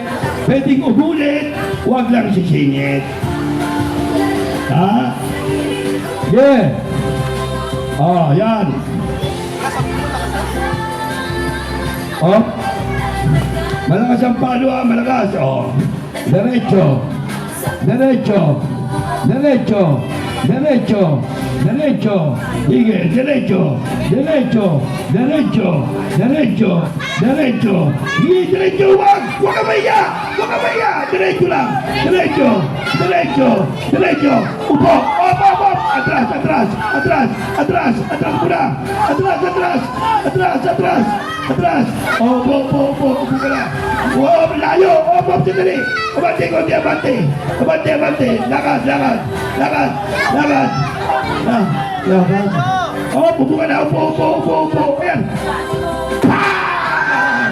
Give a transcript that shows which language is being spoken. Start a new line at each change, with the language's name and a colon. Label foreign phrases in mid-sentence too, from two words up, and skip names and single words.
Filipino: Pwedeng ubulit, huwag lang sisingit. Ha? Yeah. Oh, yan. Oh. Malakas ang palo ha, malakas. Oh. Derecho. Derecho. Derecho. Derecho. Derecho. Sige, derecho. Derecho. Derecho. Derecho. Derecho. Sige, derecho. Huwag ka maya. Huwag ka maya. Derecho lang. Derecho. Derecho. Derecho. Upo.
English: Up, up, up.
Filipino: Atras, atras. Atras. Atras. Atras muna. Atras, atras. Atras, atras. Atras. Opo, opo, opo. Upo ka na. Wow, layo. Opo, sandali. Abante, konti, abante. Abante, abante. Lakad, lakad. Lakad. Lakad. Lakad. Opo, upo ka na. Opo, opo, opo, opo. Ayan. Ah!